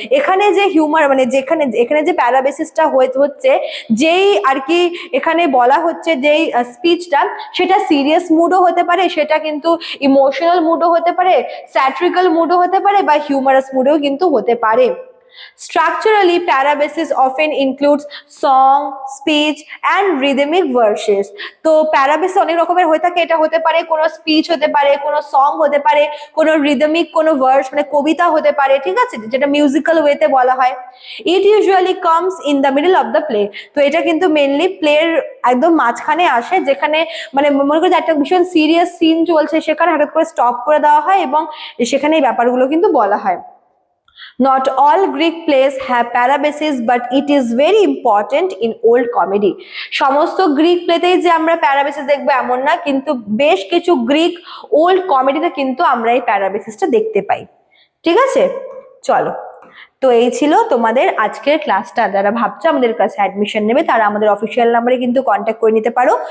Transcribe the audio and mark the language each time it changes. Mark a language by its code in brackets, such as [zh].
[bn] এখানে যে হিউমার মানে এখানে যে প্যারাবেসিসটা হচ্ছে, যেই আর কি এখানে বলা হচ্ছে যেই স্পিচটা, সেটা সিরিয়াস মুডও হতে পারে, সেটা কিন্তু ইমোশনাল মুডও হতে পারে, স্যাট্রিক্যাল মুডও হতে পারে, বা হিউমারাস মুডও কিন্তু হতে পারে। [en] Structurally, parabasis often includes song, speech and rhythmic verses. [bn] তো প্যারাবেসিস অনেক রকমের হয়ে থাকে। এটা হতে পারে কোনো স্পিচ হতে পারে, কোনো সং হতে পারে, কোনো রিদমিক কোনো ভার্স মানে কবিতা হতে পারে, ঠিক আছে, যেটা মিউজিক্যাল ওয়েতে বলা হয়। [en] It usually comes in the middle of the play. [bn] তো এটা কিন্তু মেনলি প্লের একদম মাঝখানে আসে, যেখানে মানে মনে করি যে একটা ভীষণ সিরিয়াস সিন চলছে, সেখানে হঠাৎ করে স্টপ করে দেওয়া হয় এবং সেখানে এই ব্যাপারগুলো কিন্তু বলা হয়। [en] Not all Greek plays have parabasis, but it is very important in old comedy. [bn] সমস্ত গ্রিক প্লেতেই যে আমরা প্যারাবেসিস দেখবো এমন না, কিন্তু বেশ কিছু গ্রিক ওল্ড কমেডিতে কিন্তু আমরা এই প্যারাবেসিসটা দেখতে পাই। ঠিক আছে, চলো। তো এই ছিল তোমাদের আজকের ক্লাসটা। যারা ভাবছো আমাদের কাছে অ্যাডমিশন নেবে, তারা আমাদের অফিসিয়াল নাম্বারে কিন্তু কন্ট্যাক্ট করে নিতে পারো।